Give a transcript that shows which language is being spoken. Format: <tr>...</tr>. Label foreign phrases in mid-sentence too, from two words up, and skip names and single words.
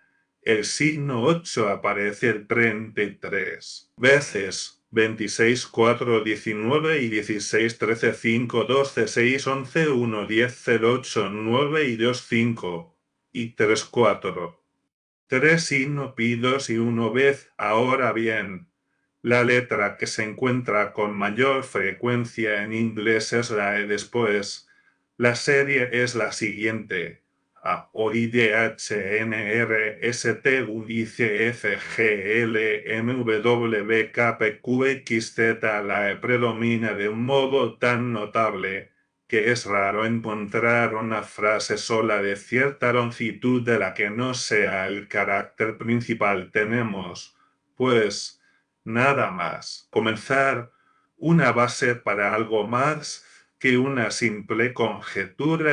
<es>El signo 8 aparece 33 veces, 26, 4, 19 y 16, 13, 5, 12, 6, 11, 1, 10, 0, 8, 9 y 2, 5 y 3, 4. 3 signos pidos y 1 vez. Ahora bien, la letra que se encuentra con mayor frecuencia en inglés es la E después. La serie es la siguiente: A, O, I, D, H, N, R, S, T, U, I, C, F, G, L, M, W, K, P, Q, X, Z. La E predomina de un modo tan notable que es raro encontrar una frase sola de cierta longitud de la que no sea el carácter principal. Tenemos, pues, nada más comenzar una base para algo más que una simple conjetura.</es>